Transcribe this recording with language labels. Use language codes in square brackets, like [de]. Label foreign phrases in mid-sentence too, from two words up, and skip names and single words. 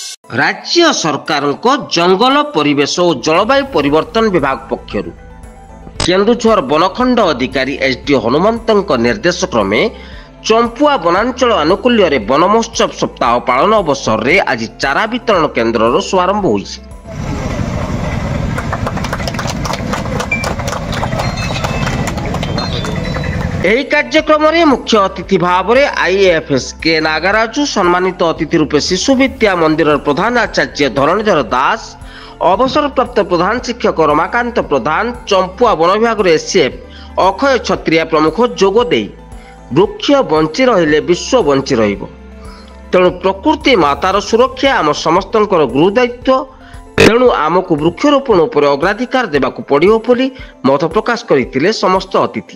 [or] ରାଜ୍ୟ ସରକାର ଜଙ୍ଗଲ ପରିବେଶ ଔର ଜଳବାୟୁ ପରିବର୍ତ୍ତନ ବିଭାଗ ପକ୍ଷର କେନ୍ଦୁଝର ବନଖଣ୍ଡ ଅଧିକାରୀ ଏସଡିଓ ହନୁମନ୍ତ ନିର୍ଦ୍ଦେଶ କ୍ରମେ ଚମ୍ପୁଆ ବନାଞ୍ଚଳ ଆନୁକୂଲ୍ୟ ବନ ମହୋତ୍ସବ ସପ୍ତାହ ପାଳନ ଅବସର ମେଁ ଆଜି ଚାରା ବିତରଣ କେନ୍ଦ୍ର ଶୁଭାରମ୍ଭ ହୋଇଛି। ଏହି କାର୍ଯ୍ୟକ୍ରମରେ ମୁଖ୍ୟ ଅତିଥି ଭାବରେ ଆଇଏଏଫଏସ୍ କେ ନାଗରାଜୁ ସମ୍ମାନିତ ଅତିଥି ରୂପେ ଶିଶୁ ବିଦ୍ୟା ମନ୍ଦିରର ପ୍ରଧାନ ଆଚାର୍ଯ୍ୟ ଧରଣୀଧର ଦାସ, ଅବସରପ୍ରାପ୍ତ ପ୍ରଧାନ ଶିକ୍ଷକ ରମାକାନ୍ତ ପ୍ରଧାନ, ଚମ୍ପୁଆ ବନ ବିଭାଗର ଏସିଏଫ୍ ଅକ୍ଷୟ ଛତ୍ରିଆ ପ୍ରମୁଖ ଯୋଗ ଦେଇ ବୃକ୍ଷ ବଞ୍ଚି ରହିଲେ ବିଶ୍ୱ ବଞ୍ଚି ରହିବ, ତେଣୁ ପ୍ରକୃତି ମାତାର ସୁରକ୍ଷା ଆମ ସମସ୍ତଙ୍କର ଗୁରୁଦାୟିତ୍ୱ, ତେଣୁ ଆମକୁ ବୃକ୍ଷରୋପଣ ଉପରେ ଅଗ୍ରାଧିକାର ଦେବାକୁ ପଡ଼ିବ ବୋଲି ମତ ପ୍ରକାଶ କରିଥିଲେ ସମସ୍ତ ଅତିଥି।